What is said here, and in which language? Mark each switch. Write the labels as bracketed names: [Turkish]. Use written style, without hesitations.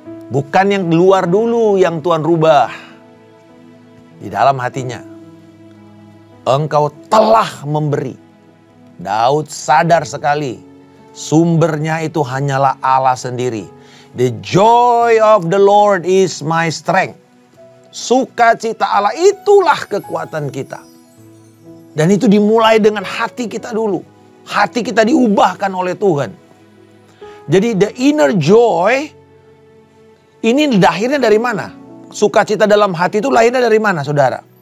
[Indonesian] Bukan yang luar dulu yang Tuhan rubah. Di dalam hatinya. Engkau telah memberi. Daud sadar sekali. Sumbernya itu hanyalah Allah sendiri. [English] The joy of the Lord is my strength. [Indonesian] Sukacita Allah itulah kekuatan kita. Dan itu dimulai dengan hati kita dulu. Hati kita diubahkan oleh Tuhan. Jadi [English] the inner joy [Indonesian] ini lahirnya dari mana? Sukacita dalam hati itu lahirnya dari mana, saudara?